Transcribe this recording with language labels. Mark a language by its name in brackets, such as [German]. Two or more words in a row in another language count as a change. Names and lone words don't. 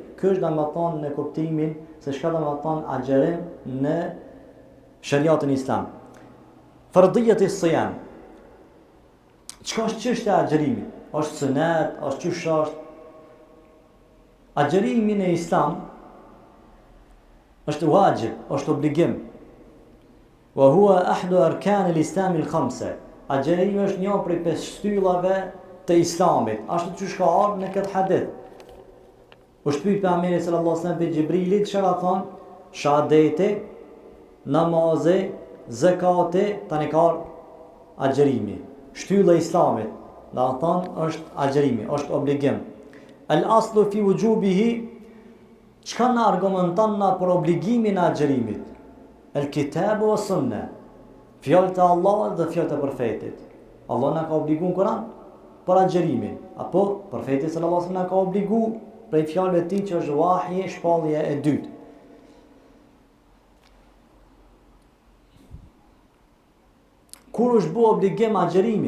[Albanian] Ky është domethënë në kuptimin se çka do të thonë agjerim në shariatin islam. [Arabic] فرضية الصيام. [Albanian] Çka është çështja e agjerimit? Është sunet, është çysh është? Agjerimi në islam është wajib, është obligim. [Arabic] وهو أحد أركان الإسلام الخمسة. [Albanian] Agjerimi është një prej 5 shtyllave të islamit. Ashtu çysh ka ardhur në këtë hadith. Është pyet pejgamberi [Arabic] صلى الله عليه وسلم [Albanian] pe Gjibrilit, çka ka thonë? Shahadeti, namazi, zakati, tani ka agjerimi. Shtylla e islamit, do të thonë është agjerimi, është obligim. [Arabic] الأصل في وجوبه, [Albanian] çka na argumenton na për obligimin e agjerimit? [Arabic] الكتاب والسنة. [Albanian] Fjalët e Allahut dhe fjalët e profetit. Allah na ka obliguar në Kur'an për agjerimin, apo profeti [Arabic] صلى الله عليه وسلم [Albanian] na ka obliguar prej fjalëve të tij që është wahyi, shpallja e dytë. Kur është bë obligim agjerimi?